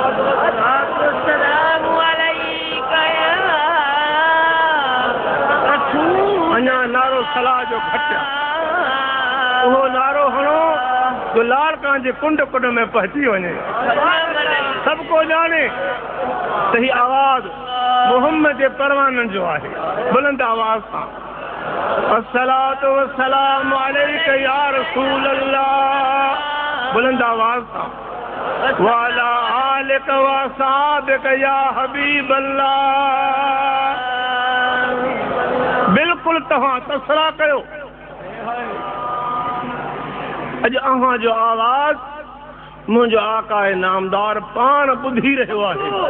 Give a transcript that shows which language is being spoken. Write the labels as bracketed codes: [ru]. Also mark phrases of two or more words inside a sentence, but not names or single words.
[sd] अञा नारो सलाह जो खटिया, उहो नारो हणो जो लाड़कां जे कुंड कुंड में पहुची वञे, सभु को ॼाणे त ही आवाज़ मोहम्मद जे परवाननि जो आहे। बुलंद आवाज़ सां [ar] الصلاة والسلام عليك يا رسول الله. [sd] बुलंद आवाज़ सां [ar] وعلى آلك وأصحابك يا حبيب الله. [sd] बिल्कुलु तव्हां तसरा कयो। अॼु अव्हां जो आवाज़ मुंहिंजो आका नामदार पाण ॿुधी रहियो आहे।